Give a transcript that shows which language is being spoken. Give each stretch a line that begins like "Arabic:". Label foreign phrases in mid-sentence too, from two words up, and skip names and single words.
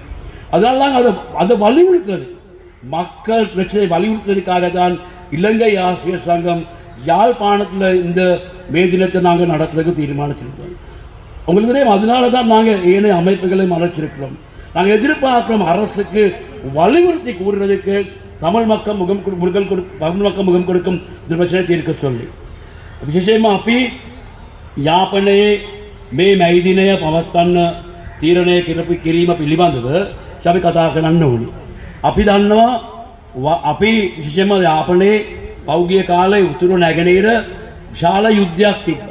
Tamil: அதனால தான் அதை வலியுறுத்துறது, மக்கள் பிரச்சனை வலியுறுத்துறதுக்காக தான் இலங்கை ஆசிரியர் சங்கம் யாழ்ப்பாணத்தில் இந்த மே தினத்தை நாங்கள் நடத்துறதுக்கு தீர்மானிச்சிருக்கோம். உங்களுக்கு தெரியும், அதனால தான் நாங்கள் ஏனைய அமைப்புகளை மறைச்சிருக்கிறோம். நாங்கள் எதிர்பார்க்கிறோம் அரசுக்கு வலியுறுத்தி கூறுறதுக்கு தமிழ் மக்கள் முகம் கொடுக்கும் இந்த பிரச்சனை தீர்க்க சொல்லி.
Sinhala: විශේෂයෙන්ම අපි යාපනයේ මේ මැයි දිනය පවත්වන්න තීරණය කිරීම පිළිබඳව අපි කතා කරන්න ඕනේ. අපි දන්නවා අපි විශේෂයෙන්ම යාපනයේ පෞගිය කාලේ උතුරු නැගෙනහිර විශාල යුද්ධයක් තිබ්බා.